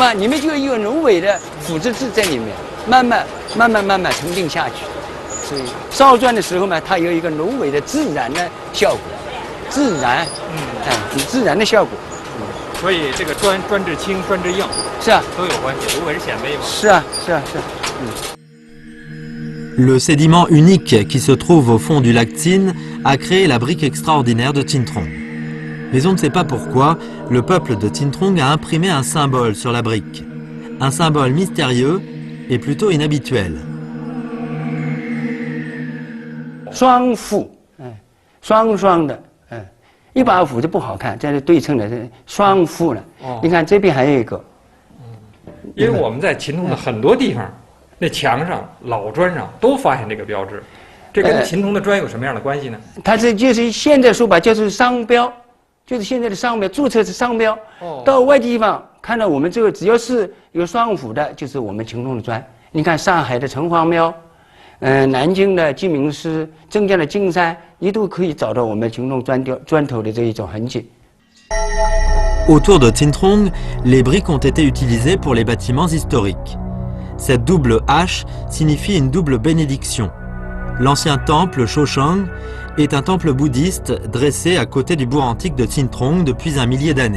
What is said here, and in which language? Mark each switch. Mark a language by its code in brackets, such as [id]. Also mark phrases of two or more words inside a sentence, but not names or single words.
[zh] 有吗？里面就有芦苇的腐殖质在里面。 慢慢沉淀下去，所以烧砖的时候呢，它有一个芦苇的自然的效果，自然的效果。所以这个砖质轻，砖质硬，是啊，都有关系。芦苇是显微嘛。是啊。 [fr] Le sédiment unique qui se trouve au fond du lac Tin a créé la brique extraordinaire de Tin Trong. Mais on ne sait pas pourquoi, le peuple de Tin Trong a imprimé un symbole sur la brique. Un symbole mystérieux et plutôt inhabituel. [zh] 双斧，双的，一把斧子不好看，这是对称的，是双斧了。你看这边还有一个。因为我们在秦铜的很多地方，那墙上、老砖上都发现这个标志，这跟秦铜的砖有什么样的关系呢？它就是现在说吧，就是商标，就是现在的商标，注册是商标。到外地方。看到我们这个只要是有双斧的，就是我们秦铜的砖。你看上海的城隍庙，南京的鸡鸣寺，镇江的金山，你都可以找到我们秦铜砖头的这一种痕迹。 [fr] Autour de Tin Trong, les briques ont été utilisées pour les bâtiments historiques. Cette double H signifie une double bénédiction. L'ancien temple Choshang est un temple bouddhiste dressé à côté du bourg antique de Tin Trong depuis un millier d'années.